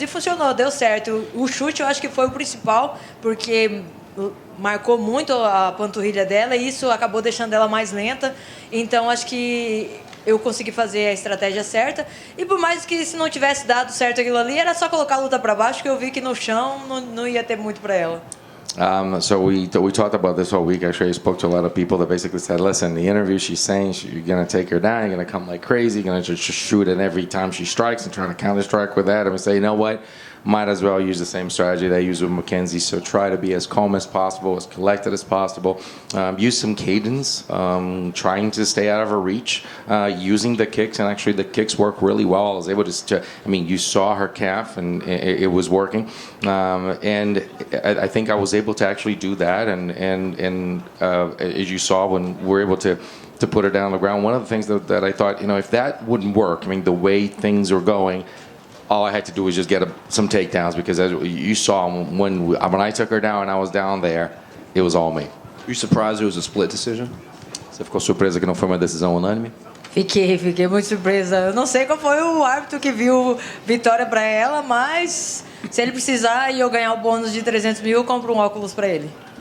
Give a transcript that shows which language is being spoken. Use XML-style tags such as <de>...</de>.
<pt>E funcionou, deu certo. O chute eu acho que foi o principal, porque marcou muito a panturrilha dela e isso acabou deixando ela mais lenta. Então acho que eu consegui fazer a estratégia certa. E por mais que se não tivesse dado certo aquilo ali, era só colocar a luta para baixo, que eu vi que no chão não ia ter muito para ela.</pt> <en>So we talked about this all week. Actually, I spoke to a lot of people that basically said, listen, the interview she's saying you're going to take her down, you're going to come like crazy, you're going to just shoot it every time she strikes and try to counter strike with that. And we say, you know what? Might as well use the same strategy they use with Mackenzie. So try to be as calm as possible, as collected as possible. Use some cadence, trying to stay out of her reach, using the kicks. And actually, the kicks work really well. I was able to, I mean, you saw her calf and it was working. And I think I was able to actually do that. And as you saw, when we were able to put her down on the ground, one of the things that I thought, if that wouldn't work, I mean, the way things are going, all I had to do was just get some takedowns, because as you saw when I took her down and I was down there, it was all me. Were you surprised it was a split decision?</en> <pt>Você ficou surpresa que não foi uma decisão unânime? Fiquei muito surpresa. Eu não sei qual foi o árbitro que viu vitória para ela, mas se ele precisar e eu ganhar o bônus de 300 mil, eu compro um óculos para ele.</pt>